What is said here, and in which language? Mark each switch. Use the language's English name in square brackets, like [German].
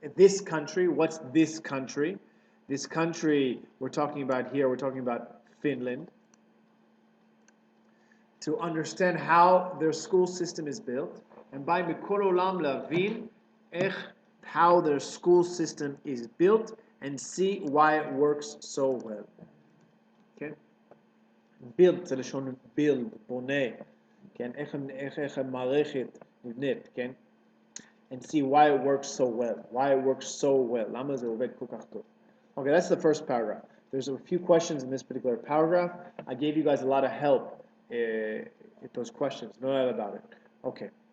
[English] This country, what's this country? This country we're talking about Finland. To understand how their school system is built, and ba'im b'kol olam lavin how their school system is built, and see why it works so well. Okay? [Hebrew] Build, זה לשון build, בונה. כן? איך המערכת נבנית, כן? [English] And see why it works so well. למה זה עובד כל כך טוב. Okay, that's the first paragraph. There's a few questions in this particular paragraph. I gave you guys a lot of help with those questions. No doubt about it. Okay.